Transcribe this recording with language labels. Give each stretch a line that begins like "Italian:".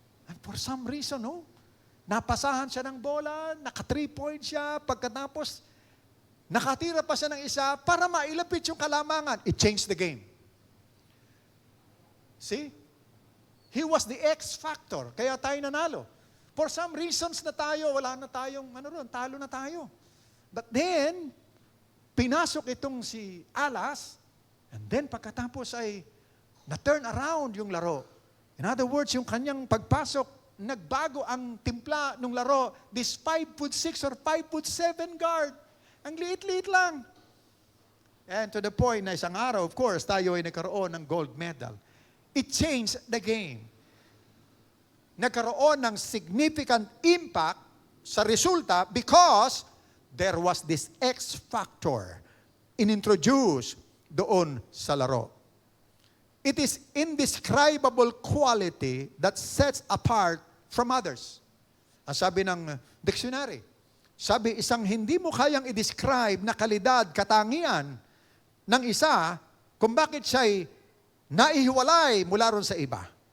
English: And for some reason,
Filipino: napasahan siya ng bola, naka 3 points siya, pagkatapos, nakatira pa siya ng isa para mailapit yung kalamangan.
English: It changed the game. See? He was the X factor,
Filipino: kaya tayo nanalo.
English: For some reasons
Filipino: na tayo, wala na tayong, talo na tayo.
English: But then,
Filipino: pinasok itong si Alas,
English: and then
Filipino: pagkatapos ay na-turn around yung laro.
English: In other words,
Filipino: yung kanyang pagpasok, nagbago ang timpla ng laro.
English: This 5'6" or 5'7" guard.
Filipino: Ang liit-liit lang.
English: And to the point
Filipino: na isang araw,
English: of course,
Filipino: tayo ay nagkaroon ng gold medal.
English: It changed the game.
Filipino: Nagkaroon ng
English: significant impact
Filipino: sa resulta
English: because there was this X factor
Filipino: inintroduced doon sa laro.
English: It is indescribable quality that sets apart from others.
Filipino: Ang sabi ng dictionary, sabi isang hindi mo kayang i-describe na kalidad, katangian ng isa kung bakit siya'y naihiwalay mula ron sa iba.